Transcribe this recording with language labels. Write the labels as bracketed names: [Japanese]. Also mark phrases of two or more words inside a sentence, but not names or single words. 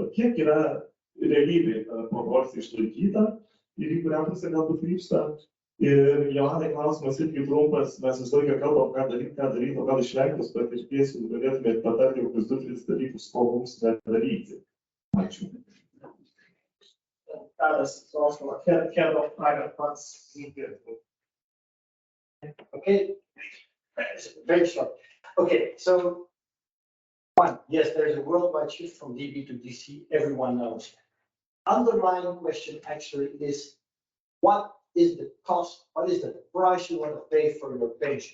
[Lithuanian] Kiek yra realybėje proporcija išlaikyta ir į kurią pusę galbūt krypsta? Ir Joanai klausimas irgi trumpas, mes visą laiką kalbam, ką daryti, o gal iš Lenkijos patirties jūs galėtumėte patarti kokius 2-3 dalykus, ko mums nedaryti. Ačiū. [English] Tadas also head of private funds. Okay, very short. Okay, so one, yes, there's a worldwide shift from DB to DC, everyone knows. Underlying question actually is, what is the cost, what is the price you want to pay for your pension?